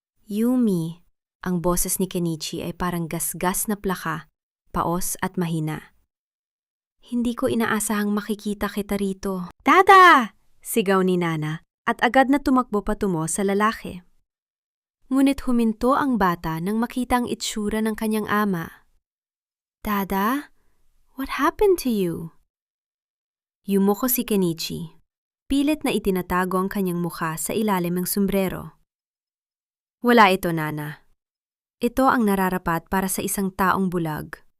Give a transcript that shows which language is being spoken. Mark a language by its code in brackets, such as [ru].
[tl] Yumi, ang boses ni Kenichi ay parang gasgas na plaka, paos at mahina. Hindi ko inaasahang makikita kita rito. Dada! Sigaw ni Nana at agad na tumakbo patungo sa lalaki. Ngunit huminto ang bata nang makita ang itsura ng kanyang ama. [en] Dada, what happened to you? [tl] Yumuko si Kenichi. Pilit na itinatago ang kanyang mukha sa ilalim ng sombrero. Wala ito, Nana. Ito ang nararapat para sa isang taong bulag.